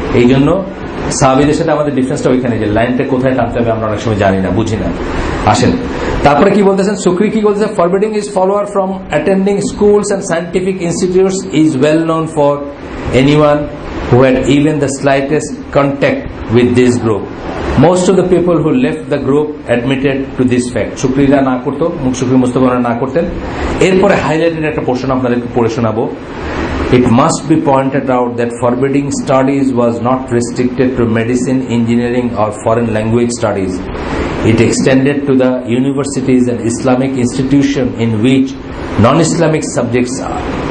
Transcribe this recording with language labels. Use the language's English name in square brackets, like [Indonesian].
[Bangla] এই জন্য সাহাবীদের সাথে আমাদের ডিফারেন্সটা ওইখানে যে লাইনটা কোথায় টানতে হবে আমরা অনেক সময় জানি না, বুঝি না। আসেন তারপরে কি বলতেছেন, [English] Shukri কি বলতেছেন, forbidding is follower from attending schools and scientific institutes is well known for anyone who had even the slightest contact with this group. Most of the people who left the group admitted to this fact. [Bangla] শুকরিরা না করতো, শুকরি মুস্তফারা না করতেন। এরপরে highlighted একটা portion আপনাদেরকে পড়ে শোনাবো। [English] It must be pointed out that forbidding studies was not restricted to medicine, engineering or foreign language studies. It extended to the universities and Islamic institutions in which non-Islamic subjects are.